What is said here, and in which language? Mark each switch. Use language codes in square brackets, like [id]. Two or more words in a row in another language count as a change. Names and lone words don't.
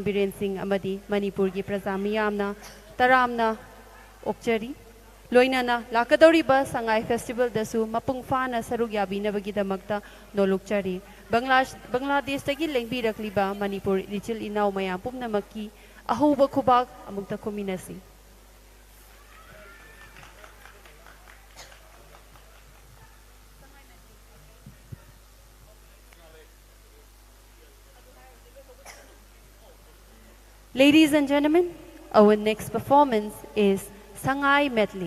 [mni] Biren Singh amadi Manipur ki prazamiyamna taramna okchari Loinana lakadoriba Sangai Festival dasu mapung fana saruk yabinabagi damakta nolukchari Bangladesh tagi lingbirakliba Manipur ichil inaw maya pumnamakki ahuba khubak amukta kuminasi [en] Ladies and gentlemen, our next performance is Sangai Medley.